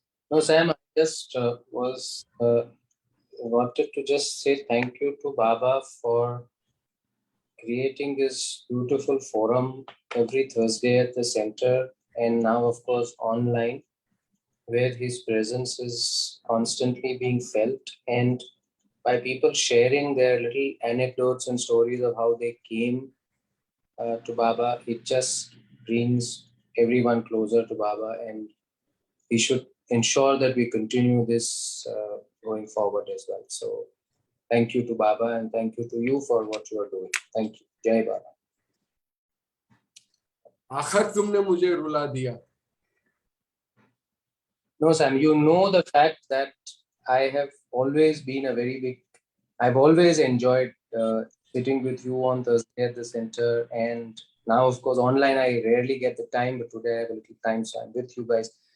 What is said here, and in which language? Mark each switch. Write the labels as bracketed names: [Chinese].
[English] No, Sam, I just wanted to just say thank you to Baba for creating this beautiful forum every Thursday at the center, and now of course online, where his presence is constantly being felt, and by people sharing their little anecdotes and stories of how they came to Baba. It just brings everyone closer to Baba, and we should ensure that we continue this going forward as well. So thank you to Baba, and thank you to you for what you are doing. Thank you. Jai Baba. [Hindi] आखिर तुमने मुझे रुला दिया. [English] No, Sam, you know the fact that I have always been I've always enjoyed sitting with you on Thursday at the center, and now of course online I rarely get the time, but today I have a little time, so I'm with you guys.